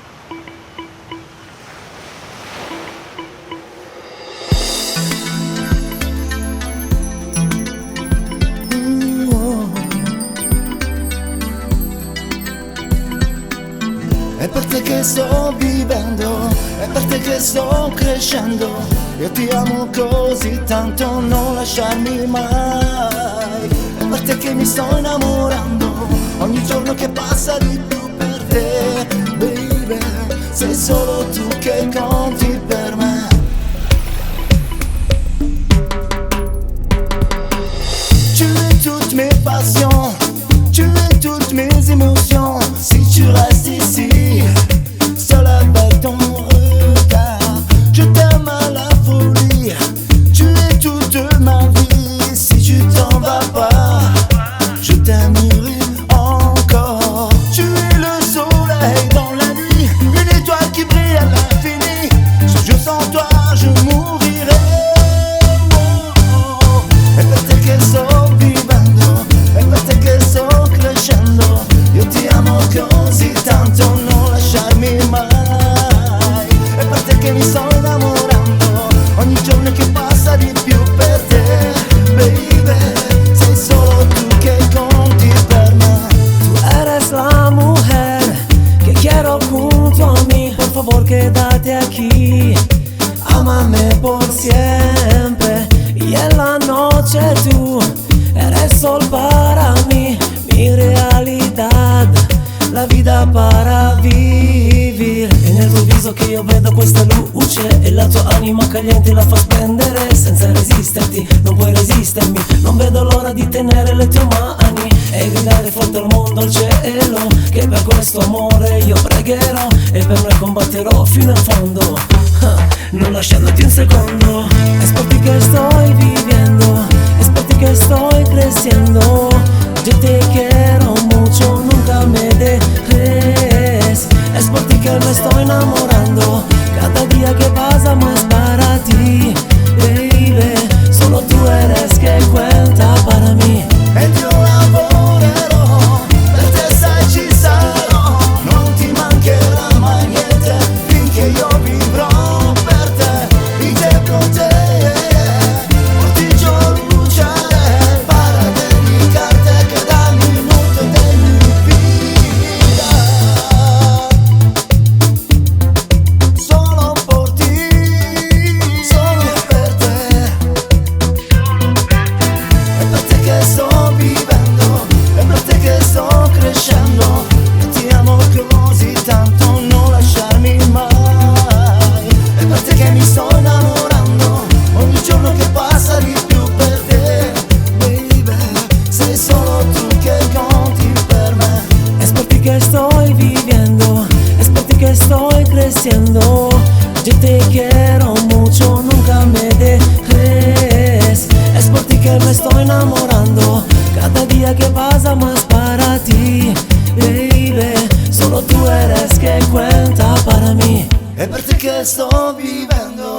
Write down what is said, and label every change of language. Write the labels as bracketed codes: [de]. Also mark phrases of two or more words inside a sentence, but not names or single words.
[it] È per te che sto vivendo, è per te che sto crescendo. Io ti amo così tanto, non lasciarmi mai. È per te che mi sto innamorando, ogni giorno che passa di più per te, baby. Sei solo tu che conti per me. [fr] Tu es toute mes passions, tu es toutes mes émotions. Si tu restes ici, seul avec ton regard, je t'aime à la folie. Tu es toute ma vie. Si tu t'en vas pas, je t'aimerai encore. Tu es le soleil dans la nuit, une étoile qui brille à l'infini. Io sans toi je mourirai. [it] È per te che sto vivendo, è per te che sto crescendo. Io ti amo così tanto, non lasciarmi mai. È per te che mi sto innamorando, ogni giorno che passa di più per te, baby. Sei solo tu che conti per me. [es] Tú eres la mujer que quiero junto a mí. Por favor quédate aquí, ámame por siempre. Y en la noche tú eres sol para mí, mi realidad, [it] la vita [es] para vivere. [it] E nel tuo viso che io vedo questa luce, e la tua anima caliente la fa splendere. Senza resisterti, non puoi resistermi. Non vedo l'ora di tenere le tue mani e gridare forte al mondo, al cielo, che per questo amore io pregherò e per noi combatterò fino in fondo, non lasciandoti un secondo. [es] Es por ti que estoy viviendo, es por ti que estoy creciendo. Yo te quiero mucho, nunca me dejes. Es por ti que me estoy enamorando, cada día que pasa más para ti, baby. Solo tú eres que cuenta para mí. [it] Ed io lavorerò, per te sai ci sarò. Non ti mancherà mai niente, finché io vivrò per te, di te con te. Portiggio luce [es] para dedicarte cada minuto de mi vida. Solo por ti, [it] solo per te. È per te che sto vivendo, è per te che sto crescendo. Io ti amo così tanto, non lasciarmi mai. È per te che mi sto innamorando, ogni giorno che passa di più per te, baby. Sei solo tu che conti per me. [es] Es por ti que estoy viviendo, es por ti que estoy creciendo. Yo te quiero mucho, nunca me dejes. Es por ti que me estoy enamorando, cada día que pasa más para ti, baby. Solo tú eres que cuenta para mí. [it] È per te che sto vivendo,